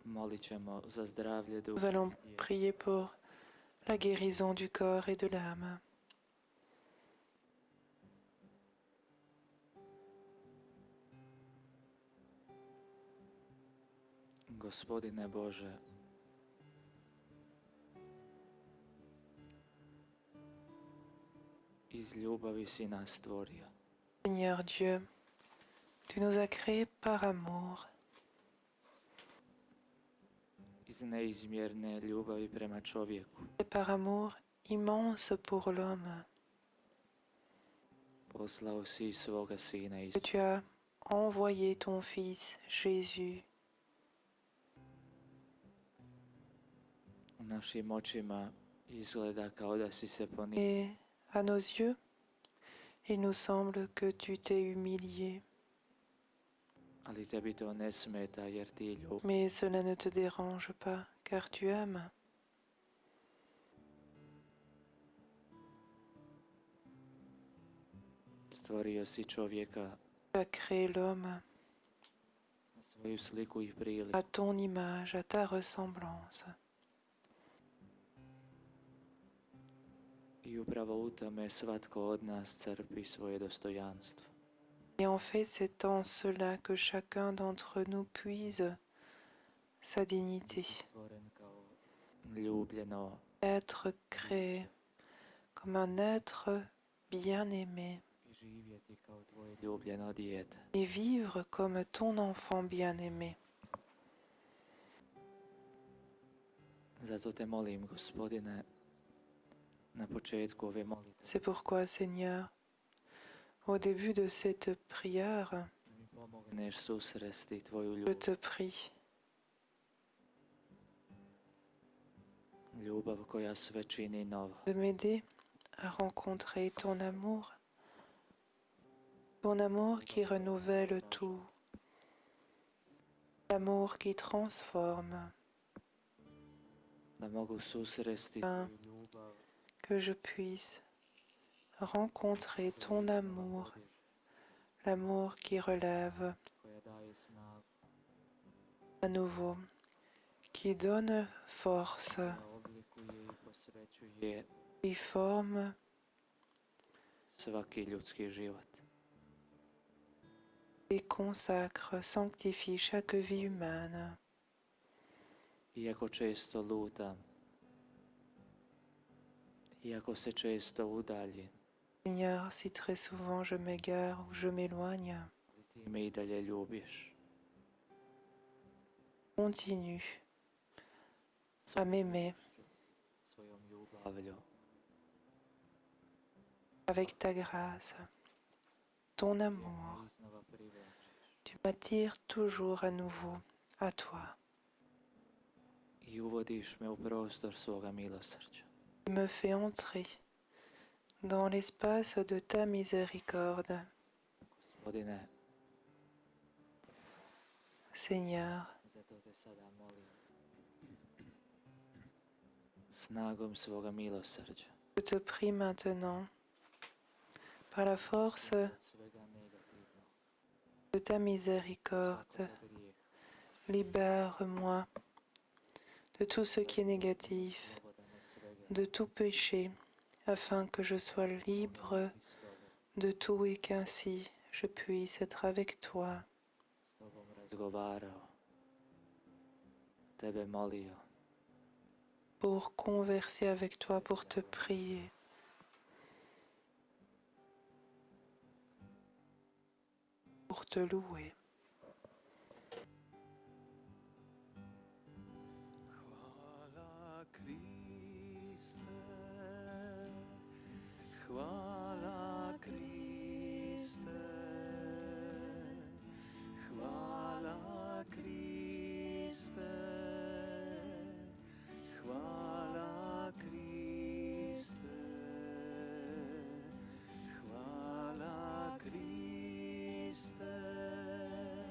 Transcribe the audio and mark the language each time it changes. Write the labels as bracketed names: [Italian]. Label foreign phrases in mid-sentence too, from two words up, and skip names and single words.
[French] Nous allons prier pour la guérison du corps et de l'âme. [Croatian] Gospodine Bože, iz ljubavi si nas stvorio. [French] Seigneur Dieu, tu nous as créés par amour. [Croatian] Iz neizmjerne ljubavi prema čovjeku. [French] Et par amour immense pour l'homme, [Croatian] Poslao si svoga sina [French] que tu as envoyé ton Fils Jésus. [Croatian] U našim očima izgleda kao da si se ponizio. [French] Et à nos yeux, il nous semble que tu t'es humilié. [Croatian] Ali tebi to ne smeta jer ti ljubav. [French] Mais cela ne te dérange pas, car tu aimes. [Croatian] Stvorio si čovjeka [French] Tu as créé l'homme [Croatian] na svoju sliku i priliku. [French] à ton image, à ta ressemblance. [Croatian] I upravo u tome svatko od nas crpi svoje dostojanstvo. [French] Et en fait, c'est en cela que chacun d'entre nous puise sa dignité. [Croatian] Stvoren kao ljubljeno, [French] Être créé comme un être bien-aimé [Croatian] i živjeti kao tvoje ljubljeno dijete. [French] et vivre comme ton enfant bien-aimé. [Croatian] Zato te molim, Gospodine, na početku ove molitve, [French] C'est pourquoi, Seigneur, au début de cette prière, [Croatian] da mi pomogneš susresti tvoju [French] je [Croatian] ljubav, [French] te prie [Croatian] ljubav koja sve čini novo. [French] de m'aider à rencontrer ton amour qui renouvelle tout, l'amour qui transforme, [Croatian] Da mogu susresti tvoju ljubav, [French] que je puisse rencontrer ton amour, l'amour qui relève [Croatian] koja daje snagu, [French] à nouveau, qui donne force, [Croatian] koja oblikuje i posvećuje [French] qui forme [Croatian] svaki ljudski život. [French] et consacre, sanctifie chaque vie humaine. [Croatian] Iako često lutam, iako se često udaljim, [French] Seigneur, si très souvent je m'égare ou je m'éloigne, [Croatian] ali ti me i dalje ljubiš. [French] continue à m'aimer [Croatian] Svojom ljubavlju, [French] avec ta grâce, ton amour. [Croatian] iznova privlačiš. [French] Tu m'attires toujours à nouveau à toi. [Croatian] I uvodiš me u prostor svoga milosrđa. [French] Tu me fais entrer dans l'espace de ta miséricorde. [Croatian] Gospodine, [French] Seigneur, [Croatian] zato te sada molim snagom svoga milosrđa, [French] je te prie maintenant, par la force [Croatian] od svega negativnog, [French] de ta miséricorde, [Croatian] svakog grijeha, [French] libère-moi de tout ce qui est négatif, [Croatian] slobodan od svega, [French] de tout péché, afin que je sois libre [Croatian] i s tobom, [French] de tout et qu'ainsi je puisse être avec toi, [Croatian] s tobom razgovarao, tebe molio, [French] pour converser avec toi, pour te prier. Pour te louer. [Croatian] Hvala Kriste, hvala Kriste, hvala Kriste, hvala Kriste, hvala Kriste.